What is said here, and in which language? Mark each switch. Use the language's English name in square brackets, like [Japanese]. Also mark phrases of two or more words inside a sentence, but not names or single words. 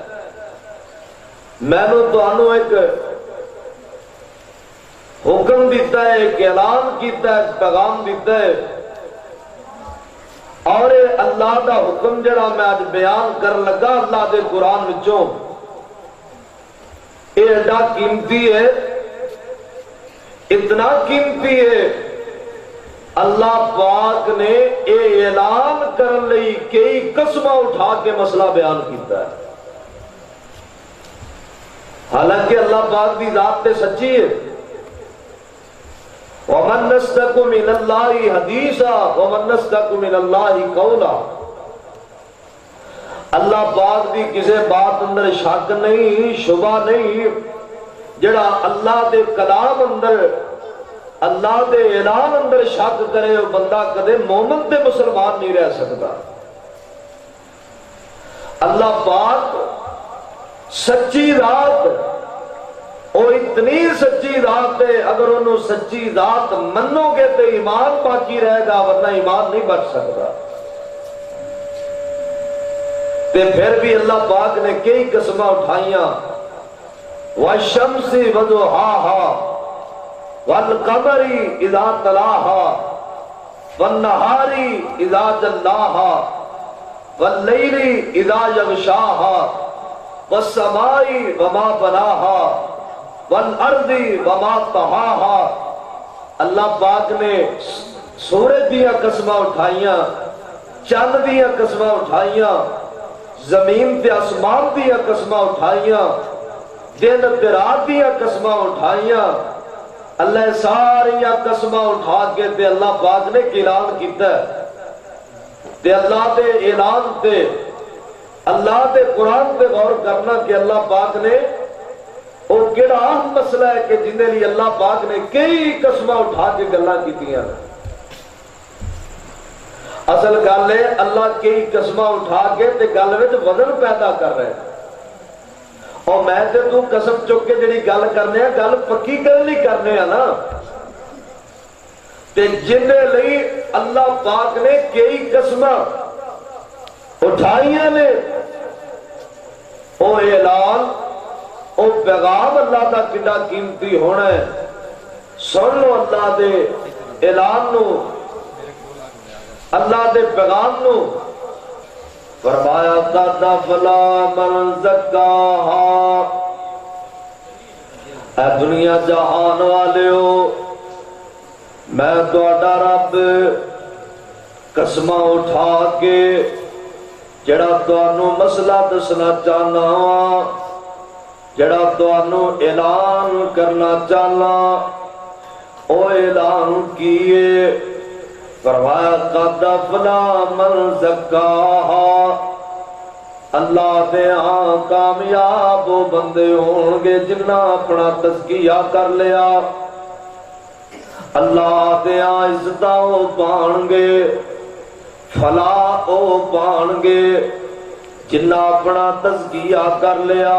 [Punjabi] مینوں تانوں ایک حکم دیتا ہے، ایک اعلان کیتا ہے، ایک پیغام دیتا ہے، اور اللہ دا حکم جڑا میں آج بیان کر لگا اللہ دے قرآن وچوں اے ایڈا قیمتی ہے، اتنا قیمتی ہے، اللہ پاک نے اے اعلان کرن لئی کئی قسماں اٹھا کے مسئلہ بیان کیتا ہے۔ حالانکہ اللہ پاک دی ذات تے سچی ہے۔ [Arabic] وَمَن نَّصْدَقُ مِنَ اللَّهِ حَدِيثًا وَمَن نَّصْدَقُ مِنَ اللَّهِ قَوْلًا۔ [Punjabi] اللہ پاک دی کسے بات اندر شک نہیں، شبہ نہیں، جڑا اللہ دے کلام اندر، اللہ دے اعلان اندر شک کرے وہ بندہ کدے مومن تے مسلمان نہیں رہ سکتا۔ اللہ پاک سچی ذات، وہ اتنی سچی ذات ہے، اگر انہوں سچی ذات منو گے تو ایمان باقی رہے گا، ورنہ ایمان نہیں بچ سکتا۔ تے پھر بھی اللہ پاک نے کئی قسمیں اٹھائیاں، [Arabic] وَالشَّمْسِ وَضُحَاهَا وَالْقَمَرِ إِذَا تَلَاهَا وَالنَّهَارِ إِذَا جَلَّاهَا وَاللَّيْلِ إِذَا يَغْشَاهَا وَالسَّمَاءِ وَمَا بَنَاهَا وَالْأَرْضِ وَمَا طَحَاهَا۔ [Punjabi] اللہ پاک نے سورج دیا قسمہ اٹھائیاں، چاند دیا قسمہ اٹھائیاں، زمین تے آسمان دیا قسمہ اٹھائیاں، دن تے رات دیا قسمہ اٹھائیاں۔ اللہ ساریاں قسمہ اٹھا کے تے اللہ پاک نے اعلان کیتا ہے، تے اللہ دے اعلان تے اللہ دے قرآن تے غور کرنا کہ اللہ پاک نے وہ کیڑا اہم مسئلہ ہے کہ جن لیے اللہ پاک نے کئی قسمہ اٹھا کے گلاں کیتیاں۔ اصل گل ہے اللہ کئی قسمہ اٹھا کے تے گل وچ وزن پیدا کر رہے ہیں، اور میں تے تو قسم چک کے جڑی گل کرنے ہیں گل پکی گل نہیں کرنے ہیں نا، تے جن لئی اللہ پاک نے کئی قسمہ اٹھائیاں نے، او اعلان، او پیغام اللہ دا کڈا قیمتی ہونا ہے۔ سن لو اللہ دے اعلان نو، اللہ دے پیغام نو۔ فرمایا [Arabic] قد افلح من زکاہا، [Punjabi] اے دنیا جہان والیو، میں تہاڈا رب قسمہ اٹھا کے جڑا تانوں مسئلہ دسنا چاہنا، جڑا تانوں اعلان کرنا چاہنا، او اعلان کیے۔ فرمایا [Arabic] قد افلح من زکاہا، [Punjabi] اللہ دے ہاں کامیاب وہ بندے ہون گے جنہاں اپنا تزکیہ کر لیا، اللہ دے ہاں عزتاں وہ پان گے، فلاح وہ پان گے جنہاں اپنا تزکیہ کر لیا۔